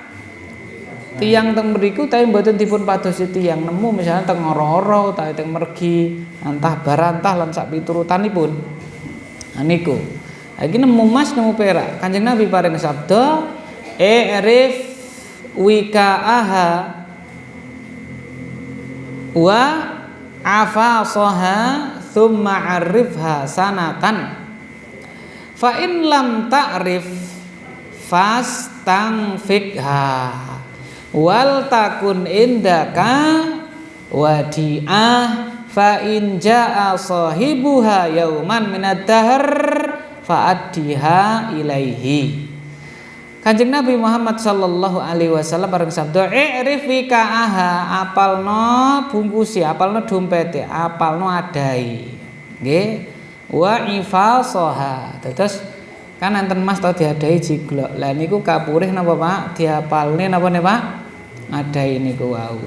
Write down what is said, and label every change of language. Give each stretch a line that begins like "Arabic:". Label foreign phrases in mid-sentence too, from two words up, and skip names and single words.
Javanese: Tiyang teng mriku tapi mboten dipun padosi tiyang nemu misalnya teng ora-ora utawa teng mergi, antah barantah lan sak piturutanipun. Nah niku. Iki nemu emas nemu perak. Kanjeng Nabi paring sabda
Arabic: اعرف وكاءها وعفاصها ثم عرفها سنة فإن لم تعرف فاستنفقها ولتكن عندك وديعة فإن جاء صاحبها يوما من الدهر فأدها إليه.
Javanese: Kanjeng Nabi Muhammad
Arabic: صلى الله عليه وسلم
Javanese: bareng sabda
Arabic: اعرف وكاءها,
Javanese: apalno bungkusi, apalno dompete, apalno adai. Nggih.
Arabic: وعفاصها.
Javanese: Terus kan enten emas tau diadai jiglok. Lah niku kapurih napa Pak? Diapalne napa ne Pak? Adai niku wau.